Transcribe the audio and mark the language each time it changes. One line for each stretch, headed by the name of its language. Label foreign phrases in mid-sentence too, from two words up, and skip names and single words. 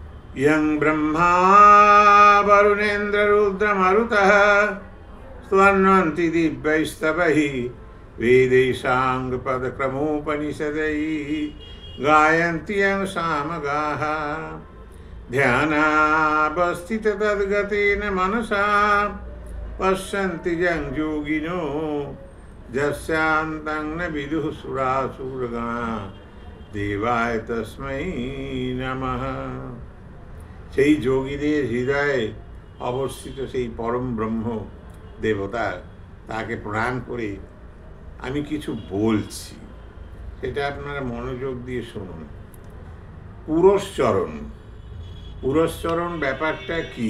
Sanskrit: यं ब्रह्मा वरुणेन्द्ररुद्रमरुतः स्तवन्वन्ति दिव्यैस्तवैः वेदैसाङ्गपदक्रमोपनिषदैः गायन्ति यं सामगाः ध्यानावस्थिततद्गतेन मनसा पश्यन्ति यं योगिनो यस्यान्तं न विदुः सुरासुरगणा देवाय तस्मै नमः।
Bangla: সেই যোগীদের হৃদয়ে অবস্থিত সেই পরম ব্রহ্ম দেবতা, তাকে প্রণাম করে আমি কিছু বলছি, সেটা আপনারা মনোযোগ দিয়ে শুনুন। পুরস্চরণ। পুরস্চরণ ব্যাপারটা কি?